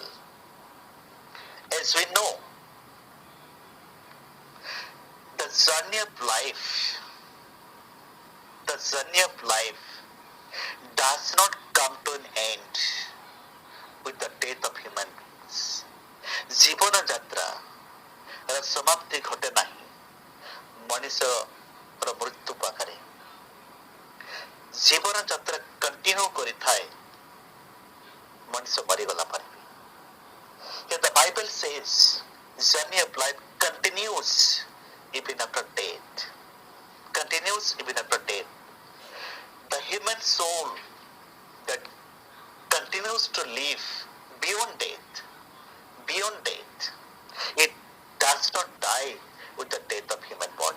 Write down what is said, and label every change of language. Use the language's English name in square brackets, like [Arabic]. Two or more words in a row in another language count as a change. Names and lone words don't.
[English] As we know, the journey of life does not come to an end with the death of human beings. [Odia] ଜୀବନ ଯାତ୍ରାର ସମାପ୍ତି ଘଟେ ନାହିଁ ମଣିଷର ମୃତ୍ୟୁ ପାଖରେ। ଜୀବନ ଯାତ୍ରା କଣ୍ଟିନ୍ୟୁ କରିଥାଏ ମଣିଷ ମରିଗଲା ପରେ ବି। [English] Yet the Bible says journey of life continues even after death. Continues even after death. The human soul that continues to live beyond death, it does not die with the death of human body.